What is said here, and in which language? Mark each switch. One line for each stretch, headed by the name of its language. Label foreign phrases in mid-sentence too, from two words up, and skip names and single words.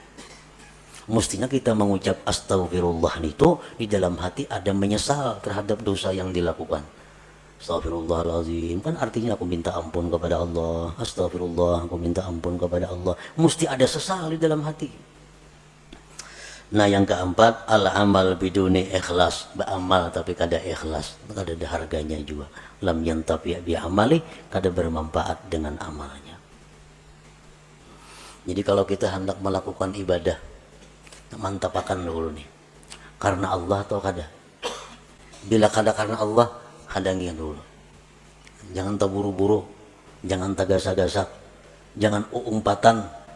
Indonesian: Mestinya kita mengucap astagfirullah itu di dalam hati ada menyesal terhadap dosa yang dilakukan. Astagfirullahaladzim, kan artinya aku minta ampun kepada Allah. Astagfirullah, aku minta ampun kepada Allah. Mesti ada sesal di dalam hati. Nah yang keempat,
Arabic: al amal biduni ikhlas,
Banjar: beramal tapi kada ikhlas, kada ada harganya juga.
Arabic: Lam yantafi bi amali,
Banjar: kada bermanfaat dengan amalnya. Jadi kalau kita hendak melakukan ibadah, mantapakan dulu nih, karena Allah atau kada. Bila kada karena Allah, hadangin dulu. Jangan terburu-buru, jangan tagasak-gasak, jangan umpatan.